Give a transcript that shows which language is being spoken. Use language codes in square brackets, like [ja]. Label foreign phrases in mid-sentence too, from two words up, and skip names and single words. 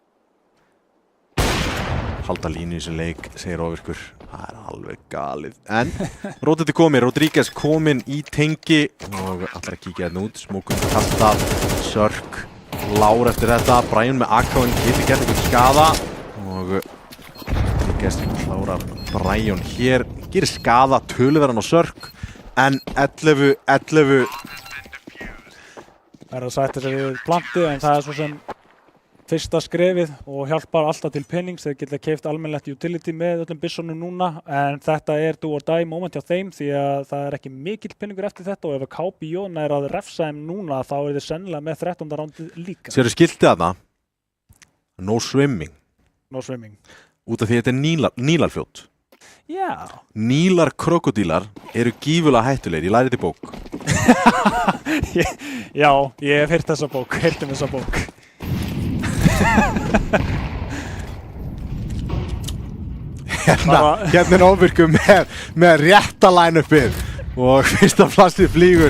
[is] halda línu í þessu leik, segir Ofvirkur það er alveg galið en Rótið komið, Rodríguez kominn í tengi og allar að kíkja hérna út smókum kastað, Sörk lár eftir þetta, Brian með AK-in getur gert eitthvað skada og Rodríguez klárar Brian hér, gerir skada töluverðan á Sörk en 11-11 Það er að sætta sig við plantið en það er svo sem fyrsta skrefið og hjálpar alltaf til penings. Þeir geta keypt almennilegt utility með öllum byssonum núna, en þetta er [en] do or die moment [is] hjá þeim því að það er ekki mikill peningur eftir þetta og ef að KBJ er að refsa þeim núna þá er þeir sennilega með 13. rándið líka. Sérðu skiltið þarna? [en] No swimming. No swimming. [is] Út af því þetta er Nílarfljót. Já. Nílar krokodílar eru gífulega hættulegir, ég lærið í bók. Já, ég hef heyrt þessa bók, þessa bók. Hérna er Ofvirkur með rétta line-upið og fyrsta plastið flýgur.